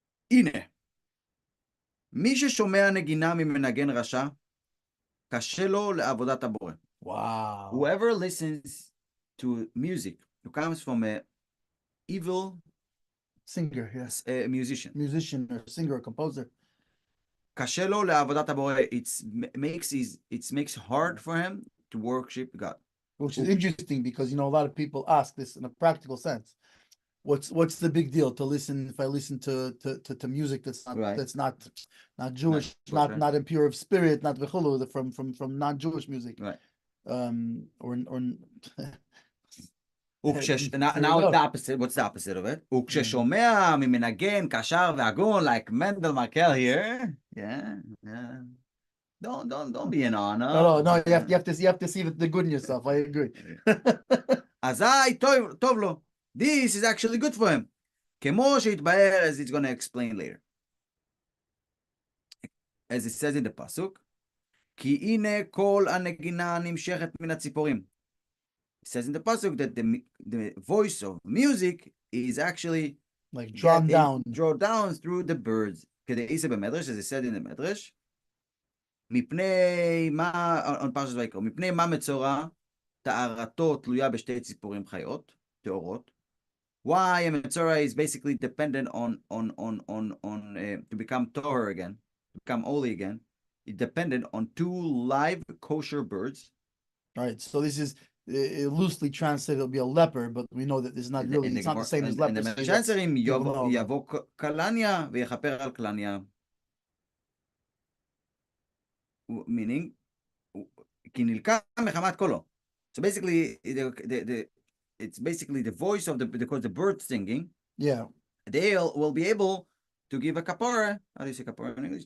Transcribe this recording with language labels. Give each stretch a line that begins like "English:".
Hebrew: הנה, מי ששומע נגינה ממנגן רשע, קשה לו לעבודת הבורא.
English: Wow. Whoever listens to music who comes from a evil singer, yes, a musician or singer or composer,
Hebrew: קשה לו לעבודת הבורא.
English: It makes hard for him to worship God. Which is interesting because a lot of people ask this in a practical sense. What's the big deal to listen if I listen to music that's not right. that's not Jewish, not impure of spirit, not v'chulu, from non-Jewish music, right? Or now the opposite. What's the opposite of it?
Hebrew: וכששומע ממנגן קשר והגון,
English: like Mendel here. Yeah. Don't be an honor. No. You have to see the good in yourself. I agree.
Hebrew: אזי טוב לו.
English: This is actually good for him.
Hebrew: כמו שהתבהר,
English: as it's going to explain later. As it says in the pasuk,
Hebrew: כי הנה כל הנגינה נמשכת מן הציפורים.
English: It says in the pasuk that the voice of music is actually like drawn down through the birds.
Hebrew: כדאיסא במדרש,
English: as it said in the
Hebrew: מדרש, מפני מה, on פרשת ויקרא, מפני מה מצורע טהרתו תלויה בשתי ציפורים חיות, טהורות.
English: Why a Metzora is basically dependent on to become Torah again, to become holy again. It depended on two live kosher birds. All right, so this is loosely translated, it'll be a leper, but we know that it's not really, it's not the same as leprosy. And the Meshachrim people know about.
Hebrew: יבוא קלניה ויכפר על קלניה. Meaning, כי נלקח מחמת קולו.
English: So basically, it's basically the voice of the bird singing. Yeah. They will be able to give a kapara. How do you say kapara in English?